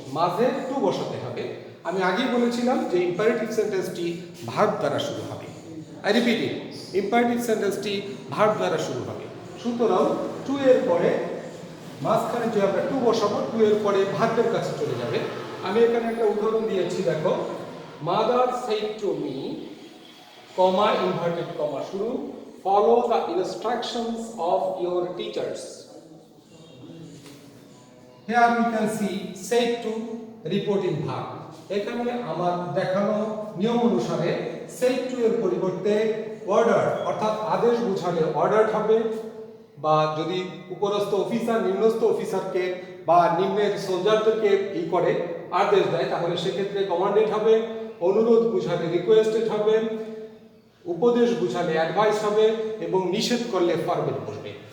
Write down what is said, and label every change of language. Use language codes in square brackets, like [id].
[bn] মাঝে টু বসাতে হবে। আমি আগেই বলেছিলাম যে ইম্পারেটিভ সেন্টেন্সটি ভার্ব দ্বারা শুরু হবে। I repeat it, imperative সেন্টেন্সটি verb দ্বারা শুরু হবে। সুতরাং টু এর পরে মাঝখানে যে আমরা টু বসাবো, টু এর পরে ভার্বের কাছে চলে যাবে। আমি এখানে একটা উদাহরণ দিয়েছি, দেখো। [en] Mother said to me, comma, inverted comma শুরু, follow the instructions of your teachers. Here we can see said to reporting verb. [bn] এখানে আমার দেখানো নিয়ম অনুসারে said to এর পরিবর্তে order অর্থাৎ আদেশ বোঝালে ordered হবে, বা যদি উপরস্থ অফিসার নিম্নস্থ অফিসারকে বা নিম্নের সোলজারদেরকে করে আদেশ দেয় তাহলে সেক্ষেত্রে কমান্ডেড হবে, অনুরোধ বুঝালে রিকোয়েস্টেড হবে, উপদেশ বুঝালে অ্যাডভাইস হবে এবং নিষেধ করলে ফরবিড বসবে।